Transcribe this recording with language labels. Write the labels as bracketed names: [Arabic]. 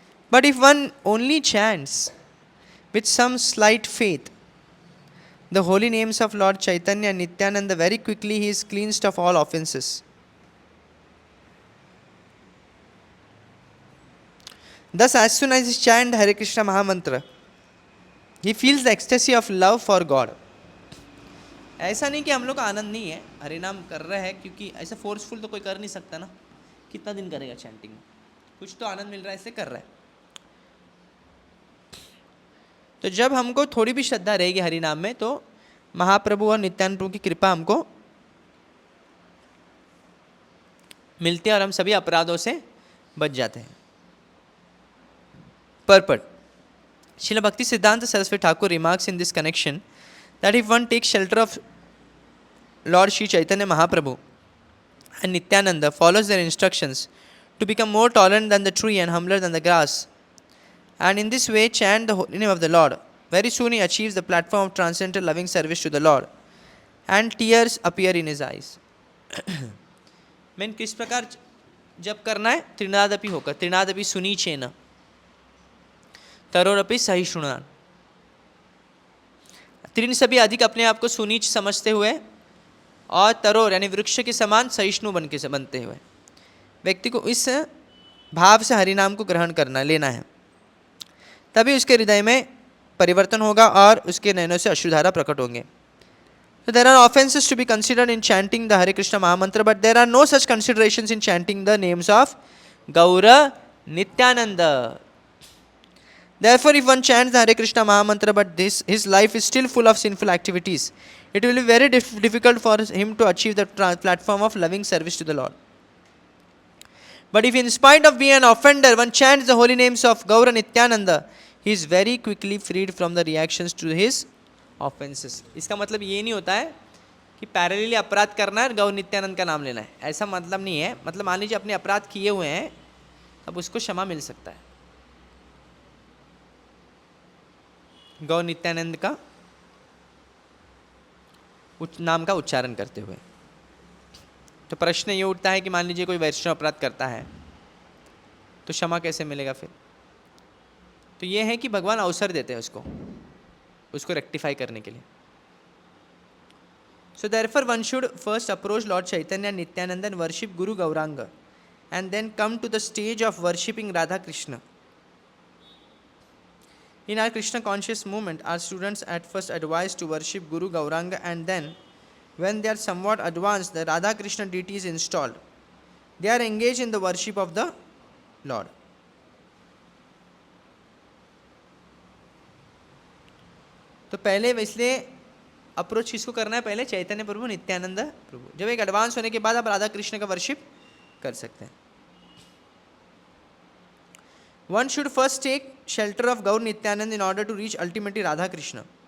[English] But if one only chants with some slight faith the holy names of Lord Chaitanya and Nityananda, very quickly he is cleansed of all offenses. Thus, as soon as he chants Hare Krishna Mahamantra, he feels the ecstasy of love for God. [Hindi] ऐसा नहीं कि हम लोग को आनंद नहीं है, हरि नाम कर रहे हैं, क्योंकि ऐसा फोर्सफुल तो कोई कर नहीं सकता ना. कितना दिन करेगा चैंटिंग? कुछ तो आनंद मिल रहा है, इससे कर रहा है. तो जब हमको थोड़ी भी श्रद्धा रहेगी हरि नाम में, तो महाप्रभु और नित्यानंद प्रभु की कृपा हमको मिलती है और हम सभी अपराधों से बच जाते हैं. [English] Purport: Srila Bhakti Siddhanta Saraswati Thakur remarks in this connection that if one takes shelter of Lord Shri Chaitanya Mahaprabhu and Nityananda, follows their instructions to become more tolerant than the tree and humbler than the grass, and in this way chant the holy name of the Lord, very soon he achieves the platform of transcendental loving service to the Lord, and tears appear in his eyes. [Hindi] मैं किस प्रकार जब करना है? त्रिनादपि होकर, [Sanskrit] त्रिनादपि सुनीचेन तरोरपि सहिष्णुना. [Hindi] तीन सभी अधिक अपने आप को सुनीच समझते हुए और तरोर यानी वृक्ष के समान सहिष्णु बन के बनते हुए व्यक्ति को इस भाव से हरिनाम को ग्रहण करना लेना है, तभी उसके हृदय में परिवर्तन होगा और उसके नयनों से अश्रुधारा प्रकट होंगे. [English] So there are offenses to be considered in chanting the Hare Krishna Mahamantra, but there are no such considerations in chanting the names of Gaura Nityananda. Therefore, if one chants the Hare Krishna Mahamantra, but his life is still full of sinful activities, it will be very difficult for him to achieve the platform of loving service to the Lord. But if in spite of being an offender, one chants the holy names of Gaura Nityananda, he is very quickly freed from the reactions to his offences. [Hindi] इसका मतलब ये नहीं होता है कि parallelly अपराध करना है और गौर नित्यानंद का नाम लेना है, ऐसा मतलब नहीं है। मतलब मान लीजिए अपने अपराध किए हुए हैं, तब उसको क्षमा मिल सकता है गौर नित्यानंद का नाम का उच्चारण करते हुए। तो प्रश्न ये उठता है कि मान लीजिए कोई वैष्णव अपराध करता है तो क्षमा कैसे मिलेगा फिर? तो ये है कि भगवान अवसर देते हैं उसको रेक्टिफाई करने के लिए। [English] So therefore one should first approach Lord Chaitanya Nityananda and worship Guru Gauranga and then come to the stage of worshipping Radha Krishna. In our Krishna conscious movement, our students at first advise to worship Guru Gauranga, and then when they are somewhat advanced, the Radha Krishna deity is installed. They are engaged in the worship of the Lord. [Hindi] तो पहले इसलिए approach किसको करना है? पहले चैतन्य प्रभु नित्यानंद प्रभु। जब एक advance होने के बाद आप राधा कृष्ण का वर्शिप कर सकते हैं। [English] One should first take shelter of Gaura Nityananda in order to reach ultimately Radha Krishna.